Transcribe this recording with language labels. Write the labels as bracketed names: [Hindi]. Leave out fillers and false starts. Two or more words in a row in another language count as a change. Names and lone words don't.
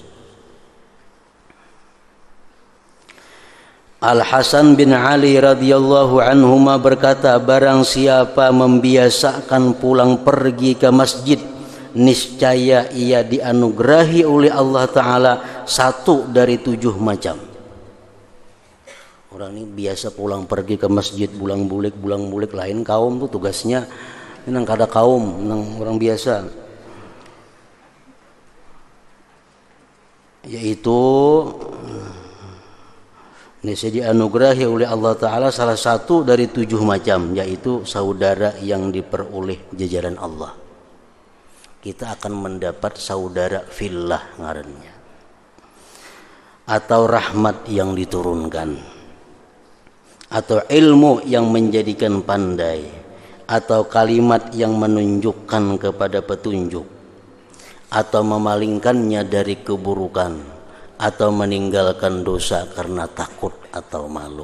[Indonesian] Al-Hasan bin Ali [Arabic] رضي الله عنهما [Indonesian] berkata, barang siapa membiasakan pulang pergi ke masjid, niscaya ia dianugerahi oleh [Arabic] الله تعالى [Indonesian] 1 dari 7 macam. Orang ini biasa pulang pergi ke masjid [Banjar] bulang-bulik lain kaum tuh tugasnya nang kada kaum nang orang biasa, [Indonesian] yaitu ini saya dianugerahi oleh [Arabic] الله تعالى [Indonesian] salah satu dari 7 macam, yaitu saudara yang diperoleh jajaran Allah. Kita akan mendapat saudara fillah ngarannya, atau rahmat yang diturunkan, atau ilmu yang menjadikan pandai, atau kalimat yang menunjukkan kepada petunjuk, atau memalingkannya dari keburukan, atau meninggalkan dosa karena takut atau malu.